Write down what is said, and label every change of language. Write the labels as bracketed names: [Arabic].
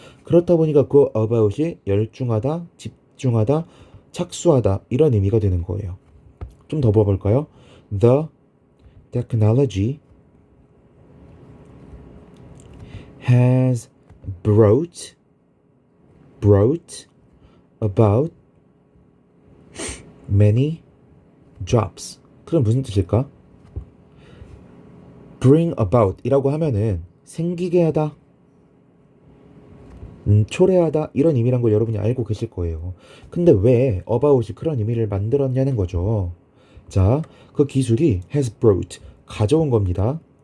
[Korean] 그렇다 보니까 그 about이 열중하다, 집중하다, 착수하다 이런 의미가 되는 거예요. 좀 더 봐볼까요? [English] The technology has brought about many jobs. [Korean] 그럼 무슨 뜻일까? bring about 이라고 하면은 생기게 하다, 초래하다 이런 의미란 걸 여러분이 알고 계실 거예요. 근데 왜 about이 그런 의미를 만들었냐는 거죠. 자, 그 기술이 has brought, 가져온 겁니다.